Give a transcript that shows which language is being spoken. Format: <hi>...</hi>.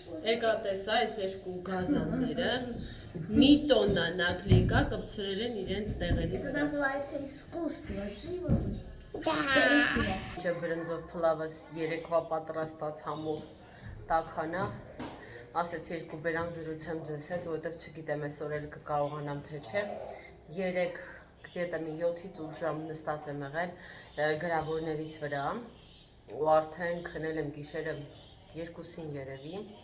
<hy>Եկա տեսա այս երկու գազանները, մի տոննա նակլիկա կպցրել են իրենց տեղերի վրա։</hy> <ru>Называется искусство живопись.</ru> <hy>Չէ բրնձով փլավս երեկվա պատրաստած համով տաքանա, ասեցի երկու բերան զրուցեմ ձեզ հետ, որովհետև չգիտեմ այսօր էլ կկարողանամ թե չէ, 3 գետը մի 7-ից 8 ժամ նստած եմ եղել գրավորներից վրա ու արդեն քնել եմ գիշերը 2-ին երևի,</hy>